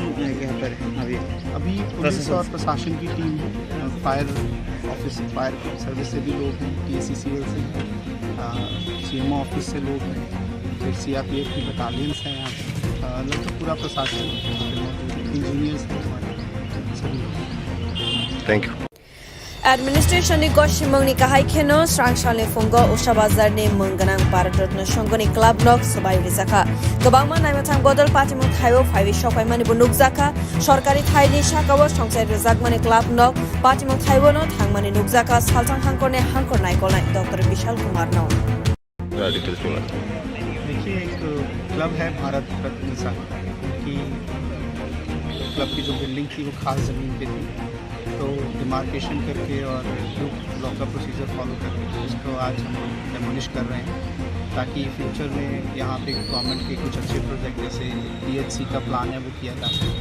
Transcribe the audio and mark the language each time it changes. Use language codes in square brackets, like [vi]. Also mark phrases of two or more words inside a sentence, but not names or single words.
[hi] अभी पुलिस और प्रशासन की टीम है, [en] fire office, fire service [hi] से भी लोग हैं, PACCL से हैं, [en] CMO office [hi] से लोग हैं, फिर CRPF की बटालियंस हैं यहाँ पे, लगभग पूरा प्रशासन, इंजीनियर्स हैं हमारे, सभी लोग। [en] thank you. [trp] Administration ni goshi mongni kahai kheno srangshal ni fungo usha bazar ni mungganang Bharat Ratna Shongoni Club nok sabai rizaka gobangma naimathang bodol patimung thayo phaiwi shokai mani bunuk zaka sorkari thai ni shakawo songsai rizak mani club nok patimung thayo no thangmani nukzaka saltang hangkorne hangkor naikol nai Dr. Vishal Kumar no [hi] देखिए, एक क्लब है भारत रत्न संघ की, क्लब की जो बिल्डिंग थी वो खास ज़मीन पे थी, तो डिमार्केशन करके और लॉ का [en] procedure follow [hi] करके इसको आज हम डेमोलिश कर रहे हैं, ताकि फ्यूचर में यहाँ पे गवर्नमेंट के कुछ अच्छे प्रोजेक्ट जैसे PHC का प्लान है वो किया जा सके।